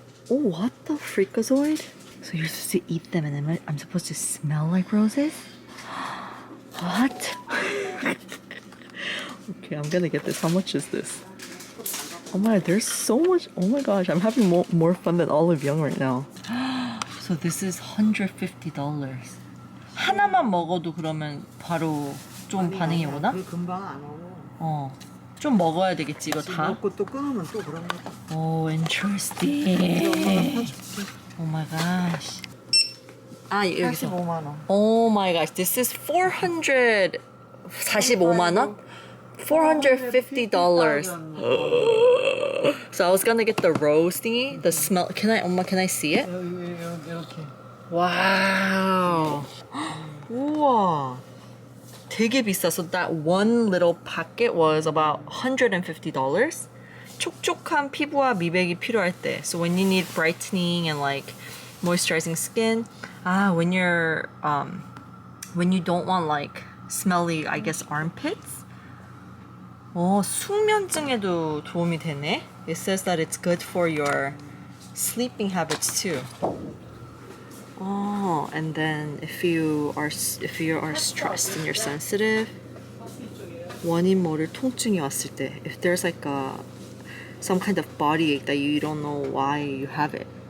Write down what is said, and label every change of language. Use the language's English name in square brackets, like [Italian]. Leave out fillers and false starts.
[English] Oh, what the freakazoid? So you're supposed to eat them and then I'm supposed to smell like roses? What? Okay, I'm gonna get this. How much is this? Oh my, there's so much. Oh my gosh, I'm having more fun than Olive Young right now. So this is $150. [Korean] 하나만 먹어도 그러면 바로 좀 반응이 오나? 금방 안 오고. 좀 먹어야 되겠지 이거 다? 먹고 또 끊으면 또 그런 거죠. [English] Oh, interesting. Oh my gosh. [Korean] 여기서. 45만 원. [English] Oh my gosh, this is [Korean] 445만 원? [English] $450. So I was gonna get the rose thingy, the smell. Can I see it? [Korean] 이렇게. Wow. 우와. 되게 비싸. [English] So that one little packet was about $150. [Korean] 촉촉한 피부와 미백이 필요할 때. [English] So when you need brightening and like moisturizing skin, when you don't want like smelly, I guess, armpits. [Korean] 숙면증에도 도움이 되네. [English] It says that it's good for your sleeping habits too. And then if you are stressed and you're sensitive, [Korean] 원인 모를 통증이 왔을 때, [English] if there's like some kind of body ache that you don't know why you have it.